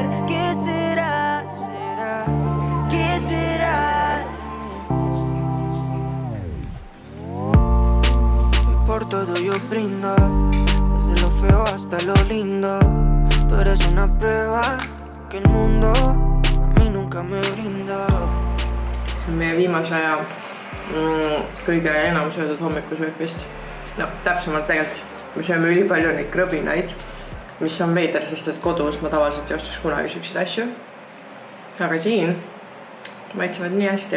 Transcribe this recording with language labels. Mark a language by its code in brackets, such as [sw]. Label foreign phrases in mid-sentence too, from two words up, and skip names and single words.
[es] ¿Qué será? ¿Qué será de mí? Por todo yo brindo, desde lo feo hasta lo lindo. Tú eres una prueba que el mundo a mí nunca me brindó. [et] Meie viimase aja kõige enam söödud hommikusöök vist. No täpsemalt tegelikult me sööme ülipalju neid krõbinaid, mis on veider, sest et kodus ma tavaliselt ei ostaks kunagi süksid asju. Aga siin maitsevad nii hästi.